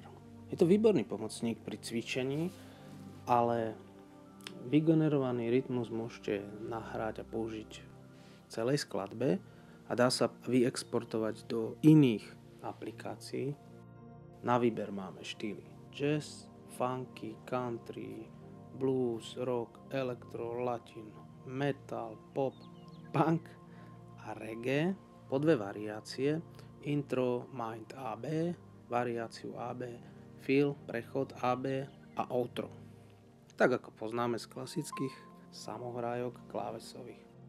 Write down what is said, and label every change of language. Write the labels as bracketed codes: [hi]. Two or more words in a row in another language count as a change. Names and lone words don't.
[sk] Je to výborný pomocník pri cvičení, ale vygenerovaný rytmus môžete nahrať a použiť v celej skladbe a dá sa vyexportovať do iných aplikácií. Na výber máme štýly jazz, funky, country, blues, rock, elektro, latin, metal, pop, punk a reggae. Po dve variácie, intro, mind AB, variáciu AB, fill, prechod AB a outro. Tak ako poznáme z klasických samohrajok klávesových.